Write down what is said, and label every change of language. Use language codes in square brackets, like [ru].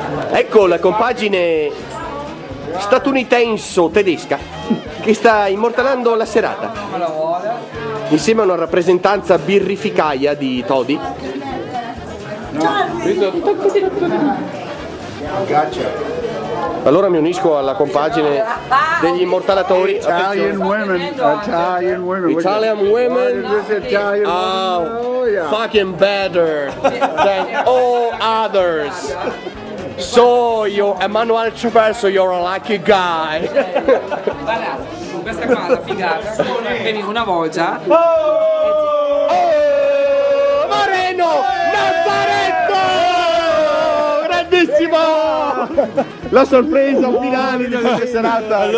[it] Ecco la compagine statunitense-tedesca che sta immortalando la serata insieme a una rappresentanza birrificaia di Todi. Gaccia. Allora mi unisco alla compagine degli immortalatori. [en] Italian women. Italian women. Italian women. Italian Oh, fucking better than all others. So you, Emanuele Traverso, you're a lucky guy. [it] Guarda, questa qua è la figata. Vedi una volta. Moreno Nazzaretto! Grandissimo! La sorpresa finale di questa serata.